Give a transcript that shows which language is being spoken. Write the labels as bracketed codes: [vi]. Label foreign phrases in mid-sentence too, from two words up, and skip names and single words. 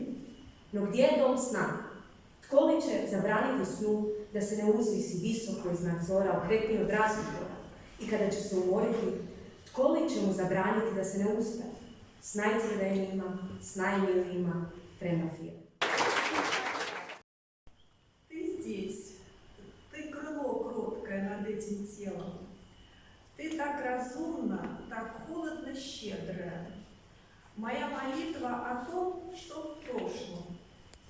[hr] No gdje je dom sna? Tko li će zabraniti snu da se ne uzvisi visoko iznad zora, okretniji od razgovora? I kada će se umoriti, tko li će mu zabraniti da se ne ustaje? S najcrvenijima, s najmilijima, prema filmu. [ru] Ты здесь, ты крыло кроткое над этим телом. Ты так разумна, так холодно щедрая. Моя молитва о том, что в прошлом.